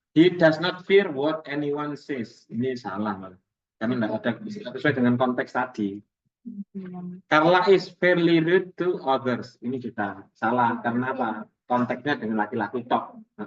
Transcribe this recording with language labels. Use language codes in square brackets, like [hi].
[en] He does not fear what anyone says. [id] Ini salah malah. Karena tidak ada sesuai dengan konteks tadi. [en] Carla is fairly rude to others. [id] Ini kita salah. Karena apa? Konteksnya dengan laki-laki tok.